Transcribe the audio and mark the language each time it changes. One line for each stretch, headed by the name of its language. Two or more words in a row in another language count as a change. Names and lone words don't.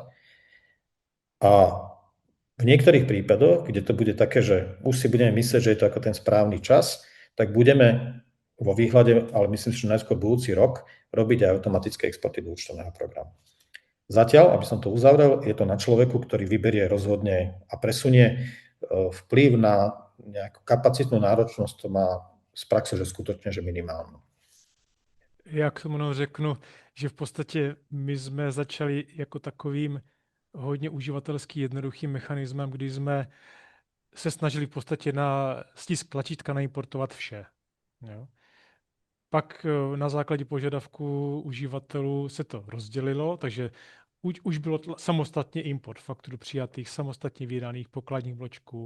Slovak: A v niektorých prípadoch, kde to bude také, že už si budeme myslieť, že je to ako ten správny čas, tak budeme vo výhľade, ale myslím, že najskôr budúci rok, robiť aj automatické exporty do účtovného programu. Zatiaľ, aby som to uzavrel, je to na človeku, ktorý vyberie, rozhodne a presunie. Vplyv na nejakú kapacitnú náročnosť to má z praxe, že skutočne, že minimálnu.
Czech: Já k tomu řeknu, že v podstatě my jsme začali jako takovým hodně uživatelsky jednoduchým mechanismem, kdy jsme se snažili v podstatě na stisk tlačítka naimportovat vše. Jo. Pak na základě požadavku uživatelů se to rozdělilo, takže už bylo samostatně import faktur přijatých, samostatně vydaných pokladních bločků.